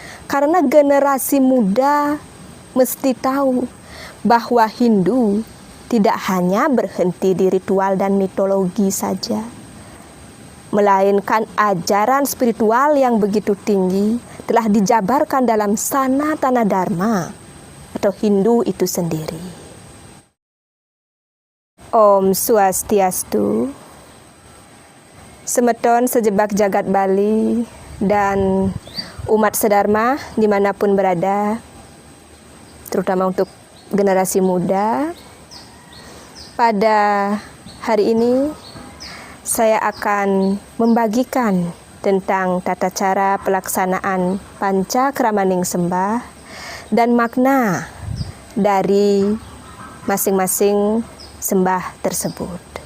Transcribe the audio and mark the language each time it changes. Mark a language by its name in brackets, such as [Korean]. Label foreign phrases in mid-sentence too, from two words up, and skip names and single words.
[Indonesian] Karena generasi muda mesti tahu bahwa Hindu tidak hanya berhenti di ritual dan mitologi saja, melainkan ajaran spiritual yang begitu tinggi telah dijabarkan dalam Sanatana Dharma atau Hindu itu sendiri. Om Swastiastu. [Balinese] Semeton sejebak jagat Bali [Indonesian] dan umat sedharma dimanapun berada, terutama untuk generasi muda. Pada hari ini saya akan membagikan tentang tata cara pelaksanaan Pancakramaning Sembah dan makna dari masing-masing sembah tersebut.